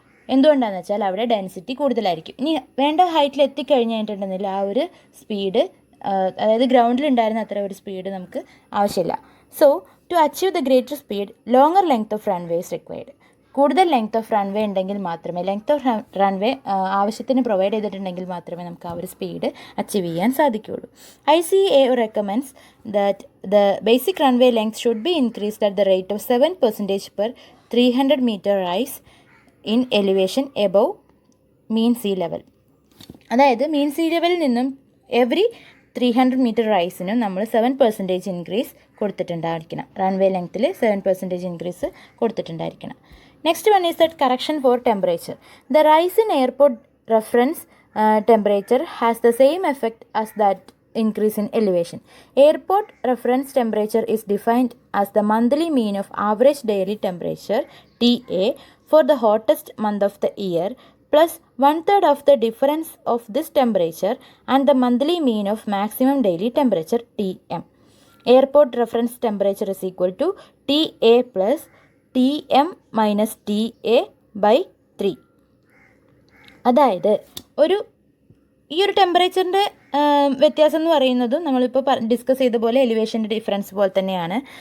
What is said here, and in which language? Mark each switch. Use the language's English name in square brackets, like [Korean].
[Malayalam] എന്തുകൊണ്ടാണെന്ന് വെച്ചാൽ അവിടെ ഡെൻസിറ്റി കൂടുതലായിരിക്കും. ഇനി വേണ്ട ഹൈറ്റിൽ എത്തിക്കഴിഞ്ഞിട്ടുണ്ടെങ്കിൽ ആ ഒരു സ്പീഡ്, അതായത് ഗ്രൗണ്ടിൽ ഉണ്ടായിരുന്ന അത്ര ഒരു സ്പീഡ് നമുക്ക് ആവശ്യമില്ല. [English] So to achieve the greater speed longer length of runway is required. [Malayalam] കൂടുതൽ ലെങ്ത് ഓഫ് റൺവേ ഉണ്ടെങ്കിൽ മാത്രമേ, ലെങ്ത് ഓഫ് റൺവേ ആവശ്യത്തിന് പ്രൊവൈഡ് ചെയ്തിട്ടുണ്ടെങ്കിൽ മാത്രമേ നമുക്ക് ആ ഒരു സ്പീഡ് അച്ചീവ് ചെയ്യാൻ സാധിക്കുകയുള്ളൂ. [English] ICAO recommends that the basic runway length should be increased at the rate of 7% per 300 meter rise in elevation above mean sea level. [Malayalam] അതായത് മീൻ സീ ലെവലിൽ നിന്നും എവറി 300 മീറ്റർ റൈസിനും നമ്മൾ 7% ഇൻക്രീസ് കൊടുത്തിട്ടുണ്ടായിരിക്കണം. റൺവേ ലെങ്ത്തിൽ 7% increase കൊടുത്തിട്ടുണ്ടായിരിക്കണം. [English] Next one is that correction for temperature. The rise in airport reference temperature has the same effect as that increase in elevation. Airport reference temperature is defined as the monthly mean of average daily temperature TA for the hottest month of the year plus 1/3 of the difference of this temperature and the monthly mean of maximum daily temperature TM. Airport reference temperature is equal to TA plus TM minus TA by 3. [Malayalam] അതായത് ഈ ഒരു ടെമ്പറേച്ചറിൻ്റെ വ്യത്യാസം എന്ന് പറയുന്നതും നമ്മളിപ്പോൾ discuss ചെയ്ത പോലെ എലിവേഷൻ്റെ difference പോലെ തന്നെയാണ്.